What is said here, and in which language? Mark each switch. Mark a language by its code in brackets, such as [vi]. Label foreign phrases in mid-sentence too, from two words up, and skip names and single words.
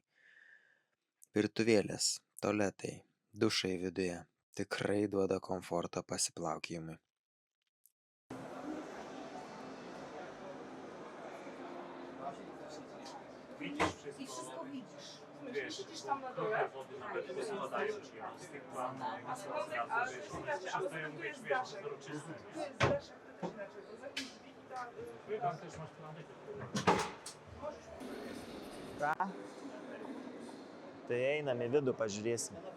[lt] Virtuvėlės, tualetai, dušai viduje tikrai duoda komforto pasiplaukiojimui. [pl] Widzisz wszystko. I wszystko widzisz. Widzisz tam na dole? Nawet poskładają ci z tych planów, wszystko ją wiesz, doroczyste. Tu jest zresztą inaczej, to za jakieś drzwi tam... Tam też masz plany. [lt] Ką? Tai einam į vidų pažiūrėsim.